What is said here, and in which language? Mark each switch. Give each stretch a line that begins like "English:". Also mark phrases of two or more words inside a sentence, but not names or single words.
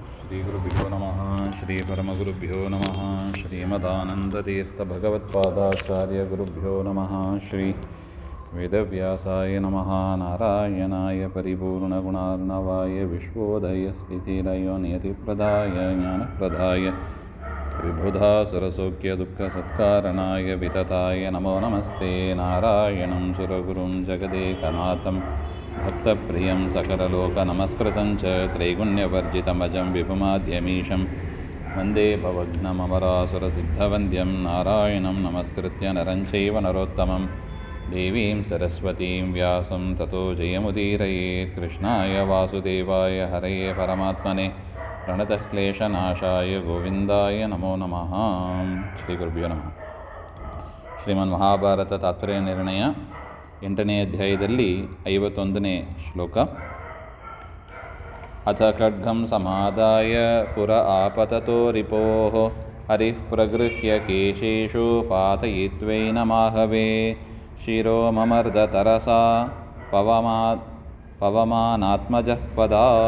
Sanskrit: ಶ್ರೀಗುರುಭ್ಯೋ ನಮಃ ಶ್ರೀ ಪರಮಗುರುಭ್ಯೋ ನಮಃ ಶ್ರೀಮದಾನಂದತೀರ್ಥಭಗವತ್ಪಾದಾಚಾರ್ಯ ಗುರುಭ್ಯೋ ನಮಃ ಶ್ರೀ ವೇದವ್ಯಾಸಾಯ ನಮಃ ನಾರಾಯಣಾಯ ಪರಿಪೂರ್ಣಗುಣಾರ್ಣವಾಯ ವಿಶ್ವೋದಯಸ್ಥಿತಿಲಯೋ ನಿಯತಿಪ್ರದಾಯ ಜ್ಞಾನಪ್ರದಾಯ ವಿಬುಧಾಸುರಸೌಖ್ಯದುಃಖಸತ್ಕಾರಣಾಯ ವಿತತಾಯ ನಮೋ ನಮಸ್ತೆ ನಾರಾಯಣಂ ಸುರಗುರುಂ ಜಗದೇಕನಾಥಂ ಭಕ್ತಪ್ರಿಯಂ ಸಕಲಲೋಕನಮಸ್ಕೃತಂ ಚ ತ್ರೈಗುಣ್ಯವರ್ಜಿತಮಜಂ ವಿಭುಮಾದ್ಯಮೀಶಂ ವಂದೇ ಭವಘ್ನಮಮರಾಸುರಸಿದ್ಧವಂದ್ಯಂ ನಾರಾಯಣಂ ನಮಸ್ಕೃತ್ಯ ನರಂ ಚೈವ ನರೋತ್ತಮಂ ದೇವೀಂ ಸರಸ್ವತೀಂ ವ್ಯಾಸಂ ತತೋ ಜಯಮುದೀರಯೇತ್ ಕೃಷ್ಣಾಯ ವಾಸುದೇವಾಯ ಹರಯೇ ಪರಮಾತ್ಮನೆ ಪ್ರಣತಃ ಕ್ಲೇಶನಾಶಾಯ ಗೋವಿಂದಾಯ ನಮೋ ನಮಃ. ಶ್ರೀ ಗುರುಭ್ಯೋ ನಮಃ.
Kannada: ಶ್ರೀಮನ್ ಮಹಾಭಾರತ ತಾತ್ಪರ್ಯ ನಿರ್ಣಯ 8ನೇ ಅಧ್ಯಾಯದಲ್ಲಿ 51ನೇ ಶ್ಲೋಕ.
Sanskrit: ಅಥ ಖಡ್ಗಂ ಸಮಾದಾಯ ಪುರ ಆಪತತೋ ರಿಪೋಃ ಹರಿಃ ಪ್ರಗೃಹ್ಯ ಕೇಶೇಷು ಪಾತಯಿತ್ವೈನಮಾಹವೇ ಶಿರೋ ಮಮರ್ದ ತರಸಾ ಪವಮಾನಾತ್ಮಜಃ ಪದಾ.